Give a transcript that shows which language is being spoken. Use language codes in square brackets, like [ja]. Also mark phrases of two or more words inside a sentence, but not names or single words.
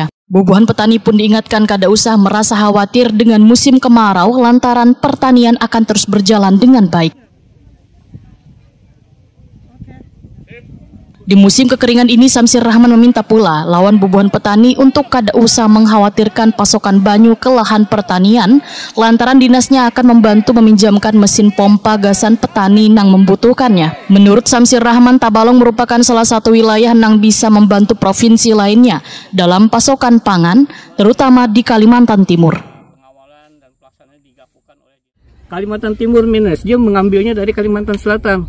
[id] Bubuhan petani pun diingatkan [bjn] kada usah [id] merasa khawatir dengan musim kemarau lantaran pertanian akan terus berjalan dengan baik. Di musim kekeringan ini, Samsir Rahman meminta pula lawan bubuhan petani untuk [bjn] kada usah [id] mengkhawatirkan pasokan banyu ke lahan pertanian, lantaran dinasnya akan membantu meminjamkan mesin pompa gasan petani yang membutuhkannya. Menurut Samsir Rahman, Tabalong merupakan salah satu wilayah yang bisa membantu provinsi lainnya dalam pasokan pangan, terutama di Kalimantan Timur. Kalimantan Timur minus, dia mengambilnya dari Kalimantan Selatan.